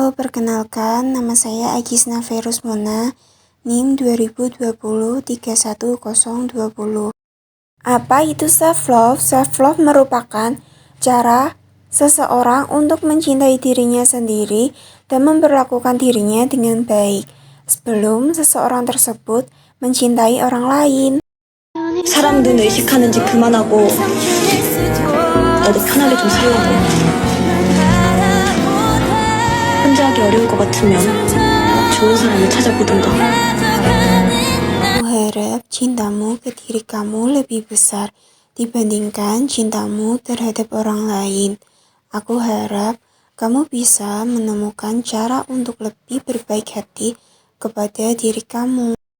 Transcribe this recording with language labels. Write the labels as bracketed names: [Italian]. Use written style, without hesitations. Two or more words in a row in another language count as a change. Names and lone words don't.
[Indonesian] perkenalkan, nama saya Agisna Verus Mona, NIM 2020-31020. Apa itu self-love? Self-love merupakan cara seseorang untuk mencintai dirinya sendiri dan memperlakukan dirinya dengan baik sebelum seseorang tersebut mencintai orang lain. [Korean] 사람들은 의식하는지 그만하고 나도 편하게 좀 살라고. 혼자 하기 어려울 것 같으면 좋은 사람을 찾아보든가. [Indonesian] Aku harap cintamu ke diri kamu lebih besar dibandingkan cintamu terhadap orang lain. Aku harap kamu bisa menemukan cara untuk lebih berbaik hati kepada diri kamu.